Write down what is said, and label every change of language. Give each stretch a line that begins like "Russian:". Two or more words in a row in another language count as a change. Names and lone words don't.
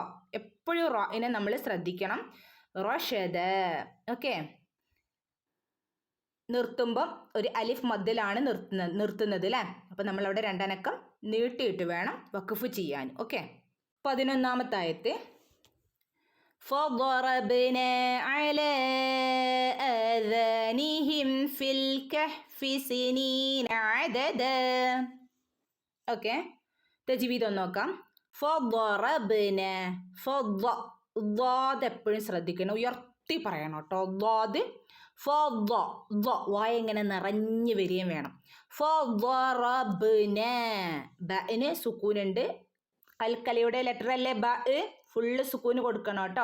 Malayalam: എപ്പോഴും റോ ഇനെ നമ്മൾ ശ്രദ്ധിക്കണം. റഷദ. ഓക്കെ. നിർത്തുമ്പം ഒരു അലിഫ് മദ്ദിലാണ് നിർത്തുന്നത് അല്ലേ? അപ്പം നമ്മളവിടെ 2 അനക്കം നീട്ടിയിട്ട് വേണം വഖഫ് ചെയ്യാൻ. ഓക്കെ. 11-ാമത്തെ ആയത്ത്.
Arabic: فضربنا على آذانهم في الكهف سنين عددا.
Malayalam: ഓക്കെ. തജ്വീദ് ഒന്ന് നോക്കാം. ഫضربന, ضاد എപ്പോഴും ശ്രദ്ധിക്കണം, ഉയർത്തി പറയണം കേട്ടോ. ضاد വായ ഇങ്ങനെ നിറഞ്ഞു വരികയും വേണം. ഫضربന, ബഇന് സുക്കൂനുണ്ട്, കൽക്കലയുടെ ലെറ്റർ അല്ലേ ബ, ഫുള്ള് സുക്കൂന് കൊടുക്കണം കേട്ടോ.